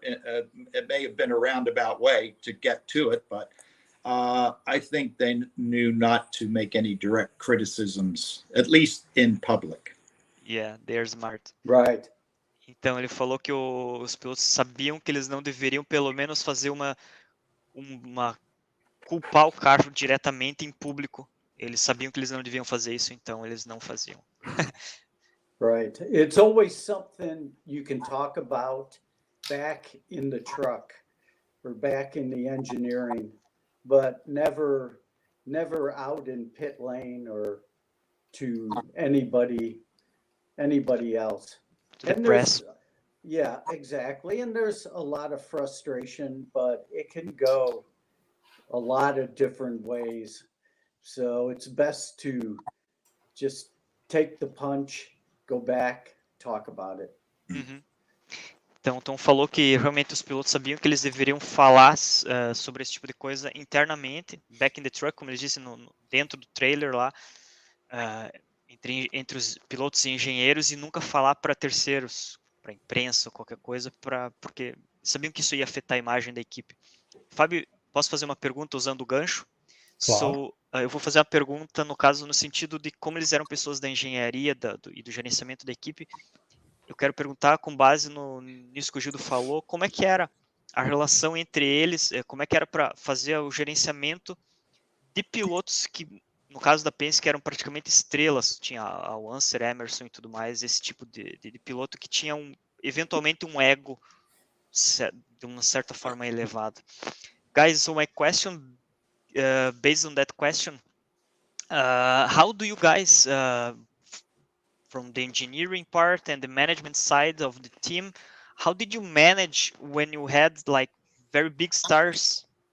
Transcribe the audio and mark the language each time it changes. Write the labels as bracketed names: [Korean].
[English] It may have been a roundabout way to get to it, but I think they knew not to make any direct criticisms, at least in public. Yeah, they're smart. Right. [Portuguese] Então ele falou que os pilotos sabiam que eles não deveriam pelo menos fazer uma culpar o carro diretamente em público. Eles sabiam que eles não deviam fazer isso, então eles não faziam. [English] Right. It's always something you can talk about back in the truck or back in the engineering, but never out in pit lane or to anybody else. To the And press. yeah, exactly. And there's a lot of frustration, but it can go a lot of different ways. So it's best to just take the punch, go back, talk about it. Uhum. [Portuguese] Então, Tom falou que realmente os pilotos sabiam que eles deveriam falar sobre esse tipo de coisa internamente, [English] back in the truck, [Portuguese] como ele disse, dentro do trailer lá, entre os pilotos e engenheiros, e nunca falar para terceiros, para imprensa ou qualquer coisa, porque sabiam que isso ia afetar a imagem da equipe. Fábio, posso fazer uma pergunta usando o gancho? Claro. Eu vou fazer uma pergunta, no caso, no sentido de como eles eram pessoas da engenharia e do gerenciamento da equipe. Eu quero perguntar, com base nisso que o Gildo falou, como é que era a relação entre eles, como é que era para fazer o gerenciamento de pilotos que, no caso da Penske, eram praticamente estrelas, tinha o Anser, Emerson e tudo mais, esse tipo de piloto que tinha eventualmente um ego de uma certa forma elevado. [English] Guys, so my question, based on that question, how do you guys, from the engineering part and the management side of the team, how did you manage when you had like very big stars?